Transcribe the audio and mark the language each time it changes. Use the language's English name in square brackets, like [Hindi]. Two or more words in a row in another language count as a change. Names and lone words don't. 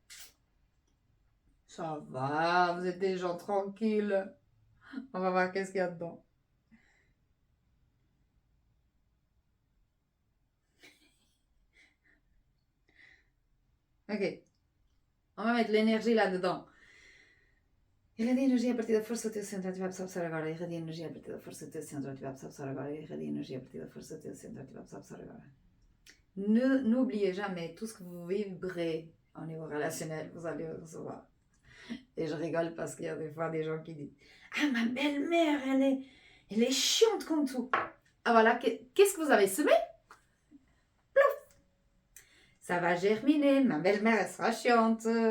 [French] Ça va, vous êtes des gens tranquilles. On va voir qu'est-ce qu'il y a dedans. Ok. On va mettre l'énergie là-dedans. [Portuguese] Irradia energia a partir da força do teu centro, ativa a absorver agora. Irradia energia a partir da força do teu centro, ativa a absorver agora. Irradia energia a partir da força do teu centro, ativa a absorver agora. [French] N'oubliez jamais, tout ce que vous vibrez au niveau relationnel, vous allez recevoir. Et je rigole parce qu'il y a des fois des gens qui disent « Ah, ma belle-mère, elle est chiante comme tout. » Ah voilà, qu'est-ce que vous avez semé? Ça va germiner, ma belle-mère, elle sera chiante.